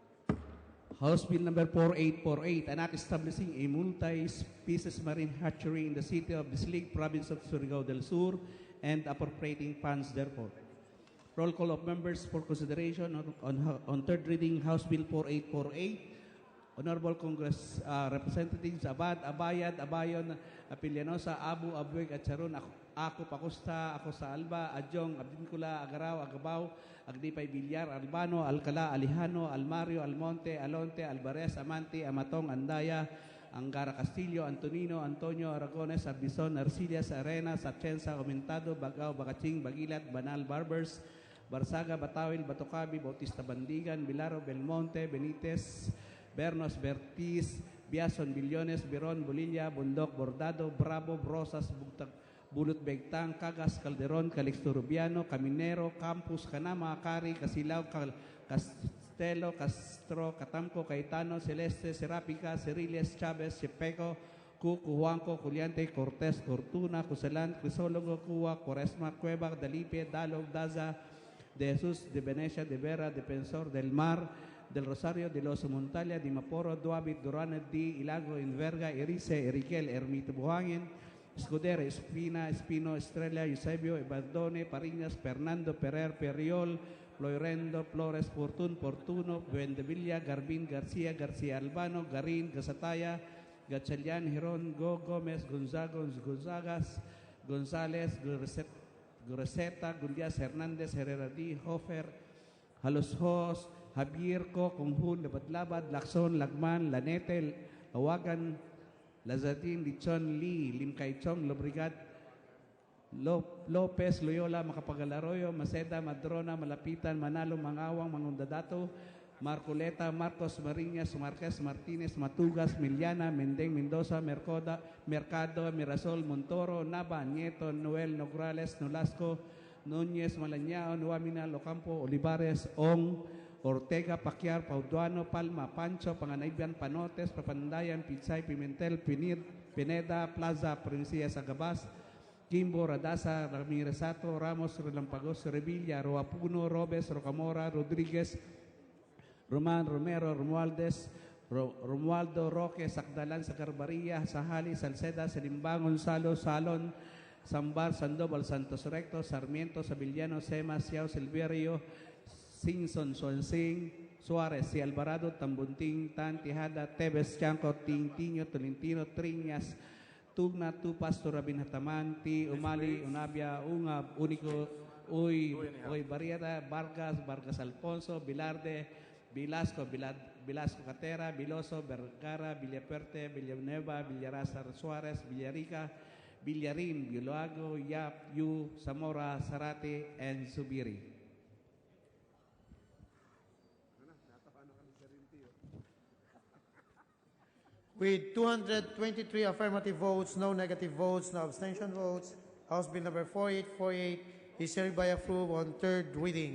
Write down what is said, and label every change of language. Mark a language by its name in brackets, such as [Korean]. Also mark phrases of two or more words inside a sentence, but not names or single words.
[English] House Bill number 4848, an act establishing a multi-species marine hatchery in the city of Bislig, province of Surigao del Sur, and appropriating funds therefore. Roll call of members for consideration on third reading, House Bill 4848. Honorable Congress Representatives Abad, Abayad, Abayon, Apilianosa, Abu, Abweg, at Charon, Ako Pacosta, Acosta Alba, Adjong, Abdincula, Agaraw, Agabaw, Agdipay Villar, Albano, Alcala, Alejano, Almario, Almonte, Alonte, Alvarez, Amante, Amatong, Andaya, Angara Castillo, Antonino, Antonio, Aragones, Arbizon, Arcillas, Arenas, Atienza, Aumentado, Bagao, Bagaching, Bagilat, Banal, Barbers, Barsaga, Batawil, Batocabi, Bautista Bandigan, Bilaro, Belmonte, Benitez, Bernos, Bertiz, Biason, Billones, Biron, Bolilla, Bundok, Bordado, Bravo, Brosas, Bulut Begtang, Cagas, Calderon, Calixto Rubiano, Caminero, Campus, Canama, Cari, Casilao, Castelo, Castro, Catamco, Caetano, Celeste, Serapica, Ceriles, Chavez, Chepeco, Cucu, Juanco, Juliante, Cortés, Cortuna, Cuselan, Crisólogo, Cuba, Quaresma, Cueva, Dalipe, Dalog, Daza, de Jesús, de Venecia, de Vera, Defensor del Mar, del Rosario, de los Montalia, de Maporo, Duabit, Duranet, Di, Ilago, Inverga, Erice, Eriquel, Ermito Buhangin, Escudero, Espina, Espino, Estrella, Eusebio, Ebardone, Pariñas, Fernando, Perer, Periol, Floirendo, Flores, Fortun, Portuno, Buendevilla, Garbin, García, García Albano, Garín, Gasataya, Gachalian, Giron, Gómez, Gonzagas, González, Gurreceta, Gullias, Hernández, Herrera D, Hofer, Halos Javier Co, Conjun, Labad, Lacson, Lagman, Lanete, Awagan, Lazatin, Lichon, Lee, Limcaychong, Lobrigat, Lopez, Loyola, Macapagalaroyo, Maceda, Madrona, Malapitan, Manalo, Mangawang, Mangundadato, Marcoleta, Marcos, Mariñas, Marquez, Martinez, Matugas, Miliana, Mendeng, Mendoza, Mercado, Mirasol, Montoro, Nava, Nieto, Noel, Nograles, Nolasco, Núñez, Malañao, Nuamina, Locampo, Olivares, Ong, Ortega, Paquiar, Pauduano, Palma, Pancho, Panganaybian, Panotes, Papandayan, Pizay, Pimentel, Pineda, Plaza, Princesa, Sagabas, Kimbo, Radasa, Ramiresato, Ramos, Relampagos, Revilla, Roapuno, Robes, Rocamora, Rodriguez, Roman, Romero, Romualdo, Roque, Sakdalan, Sacarbaria, Sahali, Salceda, Selimbang, Gonzalo, Salon, Sambar, Sandoval, Santos Recto, Sarmiento, Sabillano, Sema, Siao, Silverio, Singson, Suansing, Suarez, Si Alvarado, Tambunting, Tan, Tejada, Tebes, Chanco, Tintiño, Tolentino, Triñas, Tugna, Tupas, Torabinataman, Ti, Umali, Unabia, Ungab, Unico, Uy, Barrieta, Vargas Alfonso, Vilarde, Vilasco, Vilasco Catera, Viloso, Vergara, Villapuerte, Villanueva, Villarasa, Suarez, Villarica, Villarin, Viloago, Yap, Yu, Zamora, Zarate, and Zubiri. With 223 affirmative votes, no negative votes, no abstention votes, House Bill number 4848 is hereby approved on third reading.